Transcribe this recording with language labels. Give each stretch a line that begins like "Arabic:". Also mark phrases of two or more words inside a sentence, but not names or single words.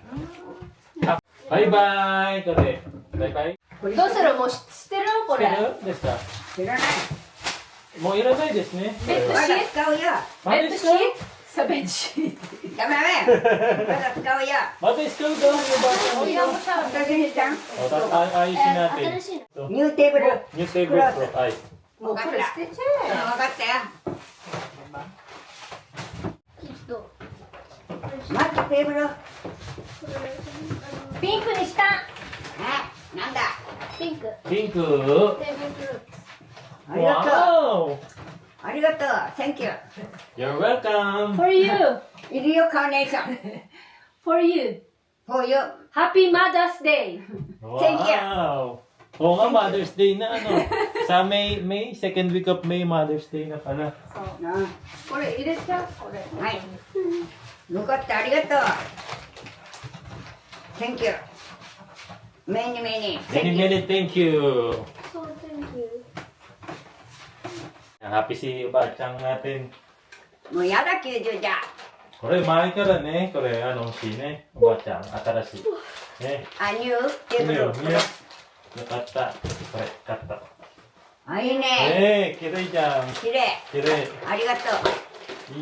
Japanese: バイバイ。これ。バイバイ。どうするもう捨てるこれ。ですか？知らない。もういらないですね。ベッドまだシー使うよ。トベッドシートさ、ベッドシート。ダメダメ。まだ使うよ。また使うかお部屋もさ、私にしたん
Filipino: ayusin natin. Ito.
English: new table. New tablecloth. Ay.
Japanese: もうこれ捨てち分ゃかったよ。え。まずテーブル。ピンクにしたなんだピンク。ピンク。ありがとう。わありがとう。
English: Thank you. お。You're welcome. For you!
Japanese: いるよ、カーネーション。
English: For you! For you. Happy Mother's Day! Thank you. Wow.
Filipino: Oo nga, Mother's Day na ano. Sa
English: second week of May,
Filipino: Mother's Day na pala.
Japanese: なこれ入れちゃうこれ。はい。よかった、ありがとう。
English: Thank you. Many, many. Many, many thank you. So, thank you.
Filipino: Happy si Bachang natin.
Japanese: もうやだ、90じゃ。これ前からね、これ欲しいね。おばあちゃん、新しい。ね。
English: あ、 new table.
Japanese: よかった。これ、買った。あ、いいね。ねえ、きれいじゃん。きれい。きれい。ありがとう。